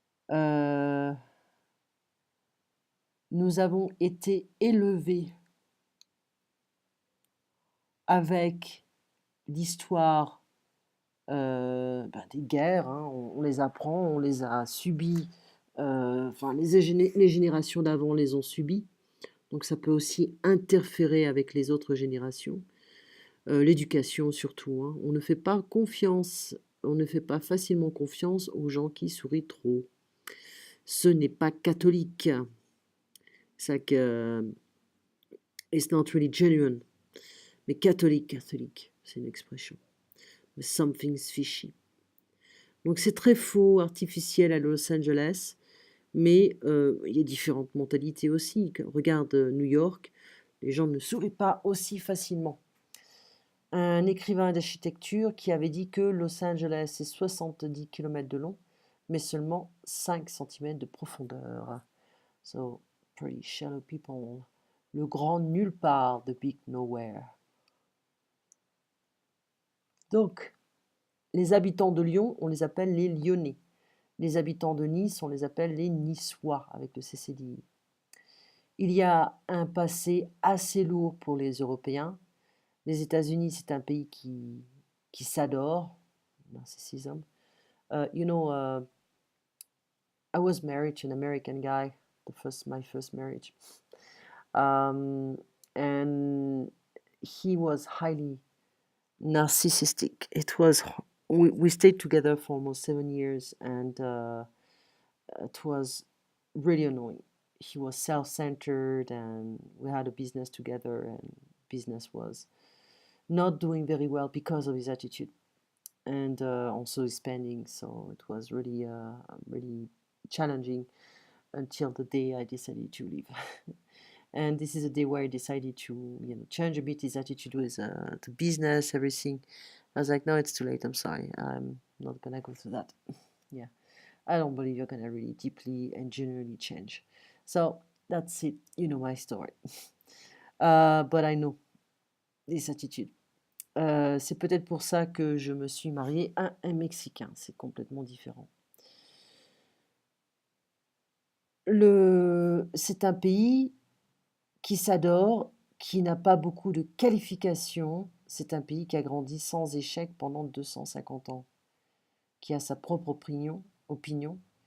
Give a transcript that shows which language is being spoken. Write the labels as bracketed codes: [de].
[fr] Euh, nous avons été élevés avec l'histoire des guerres, hein, on les apprend, on les a subies, enfin les générations d'avant les ont subies, donc ça peut aussi interférer avec les autres générations. L'éducation surtout, hein. On ne fait pas confiance, on ne fait pas facilement confiance aux gens qui sourient trop. Ce n'est pas catholique. C'est que [en] it's not really genuine. [fr] Mais catholique, c'est une expression. [en] Something's fishy. [fr] Donc c'est très faux, artificiel à Los Angeles, mais il y a différentes mentalités aussi. Regarde New York, les gens ne sourient pas aussi facilement. Un écrivain d'architecture qui avait dit que Los Angeles est 70 km de long, mais seulement 5 cm de profondeur. [en] So, pretty shallow people. [fr] Le grand nulle part, [en] the big nowhere. [fr] Donc, les habitants de Lyon, on les appelle les Lyonnais. Les habitants de Nice, on les appelle les Niçois, avec le CCDI. Il y a un passé assez lourd pour les Européens. Les États-Unis, c'est un pays qui s'adore. Narcissisme. [en] I was married to an American guy, my first marriage. Um, and he was highly narcissistic. We stayed together for almost 7 years, and it was really annoying. he was self-centered, and we had a business together, and business was not doing very well because of his attitude and also his spending. So it was really really challenging until the day I decided to leave. And this is a day where I decided to, change a bit his attitude with the business, everything. I was like, no, it's too late. I'm sorry. I'm not gonna go through that. Yeah, I don't believe you're gonna really deeply and genuinely change. So that's it. You know my story. But I know this attitude. [fr] C'est peut-être pour ça que je me suis mariée à un Mexicain. C'est complètement différent. C'est un pays qui s'adore, qui n'a pas beaucoup de qualifications. C'est un pays qui a grandi sans échec pendant 250 ans, qui a sa propre opinion.